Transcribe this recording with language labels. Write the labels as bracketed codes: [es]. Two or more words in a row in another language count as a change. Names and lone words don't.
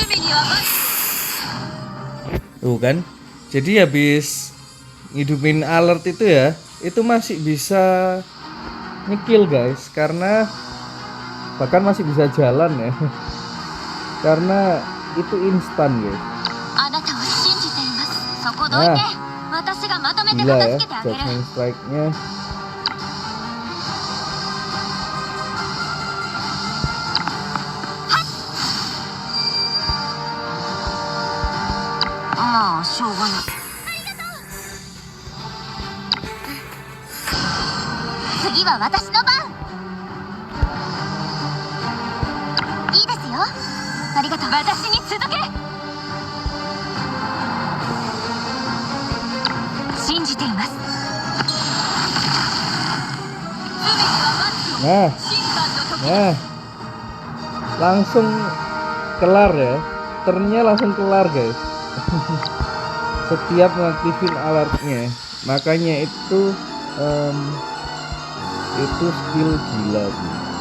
[id] Tuh kan. Jadi habis ngidupin alert itu ya, itu masih bisa nyekill guys, karena bahkan masih bisa jalan ya. Karena itu instan guys. [ja] あなたを信じています。そこどいて。 [id] Nah, [ja] 私がまとめて [id] gila [ja] 片 [id] ya [ja] 付けてあげる。 [id] Judgment Strike-nya. [ja] Ah, しょうがない。次は私の番。いいですよ。ありがとう。私に続け。信じています。 [id] Nah, nah, langsung kelar ya. Turnnya langsung kelar guys. Setiap ngaktifin alertnya, makanya itu skill gila sih.